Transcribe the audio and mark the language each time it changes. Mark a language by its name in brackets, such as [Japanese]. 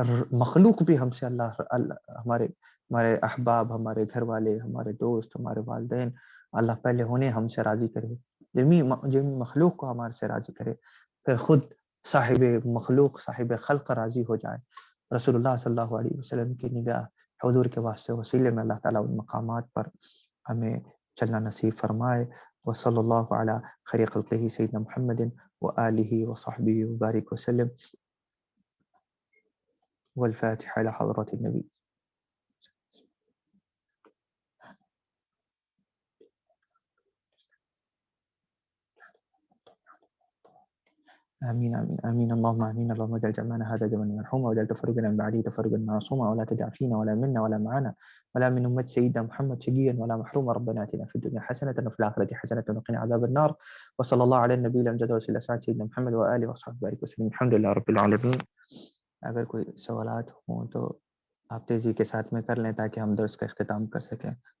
[Urdu] مخلوق بھی ہم سے ہمارے احباب، ہمارے گھر والے، ہمارے دوست، ہمارے والدین اللہ پہلے انہیں ہم سے راضی کرے، جمی مخلوق کو ہمارے سے راضی کرے، پھر خود صاحب مخلوق صاحب خلق راضی ہو جائے. رسول اللہ صلی اللہ علیہ وسلم کی نگاہ حضور کے واسطے وسیلے میں اللہ تعالیٰ ان مقامات پر ہمیں چلنا نصیب فرمائے. [Arabic] وصلی اللہ علی خیر خلقہ سیدنا محمد وآلہ وصحبہ وبارک وسلم. والفاتحة إلى حضرة النبي. آمين آمين آمين اللهم آمين. اللهم اجعل جمعنا هذا جمعا مرحوما واجعل تفرقنا من بعده تفرقا معصوما ولا تدع فينا ولا منا ولا معنا ولا من أمة سيدنا محمد شقيا ولا محروما. ربنا آتنا في الدنيا حسنة وفي الآخرة حسنة وقنا عذاب النار. وصلى الله على النبي الأمجد ورسول الله سيدنا محمد وآله وصحبه وبارك وسلم. الحمد لله رب العالمين. [Urdu] اگر کوئی سوالات ہوں تو آپ تیزی کے ساتھ میں کر لیں تاکہ ہم درس کا اختتام کر سکیں.